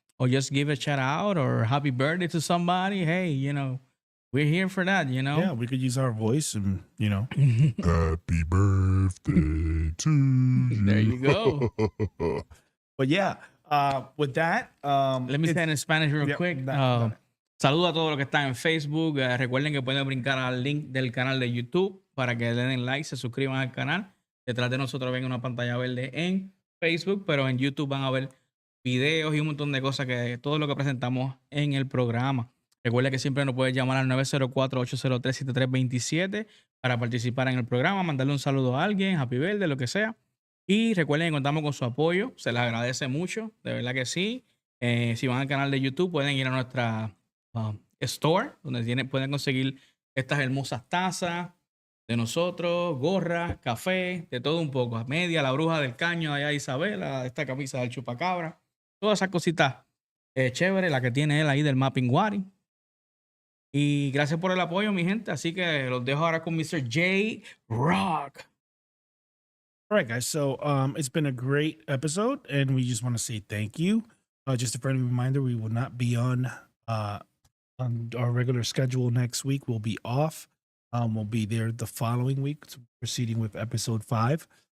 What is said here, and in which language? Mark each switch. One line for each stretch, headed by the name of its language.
English: Or just give a shout out or happy birthday to somebody. Hey, we're here for that, Yeah, we could use our voice and, Happy birthday to you. There you go. But yeah, with that. Let me say it in Spanish real quick.
Spanish: Saludos a todos los que están en Facebook. Recuerden que pueden brincar al link del canal de YouTube para que le den like, se suscriban al canal. Detrás de nosotros ven una pantalla verde en Facebook, pero en YouTube van a ver videos y un montón de cosas, que todo lo que presentamos en el programa. Recuerda que siempre nos puedes llamar al 904-803-7327 para participar en el programa, mandarle un saludo a alguien,
English: happy birthday,
Spanish: lo que sea. Y recuerden que contamos con su apoyo, se les agradece mucho, de verdad que sí. Si van al canal de YouTube pueden ir a nuestra store, donde pueden conseguir estas hermosas tazas de nosotros, gorra, café, de todo un poco. A media, la bruja del caño, allá Isabela, esta camisa del chupacabra. Todas esas cositas chéveres, la que tiene él ahí del Mapping Wari. Y gracias por el apoyo, mi gente. Así que los dejo ahora con Mr. J Rock.
English: All right, guys. So it's been a great episode, and we just want to say thank you. Just a friendly reminder, we will not be on our regular schedule next week. We'll be off. We'll be there the following week, proceeding with episode 5.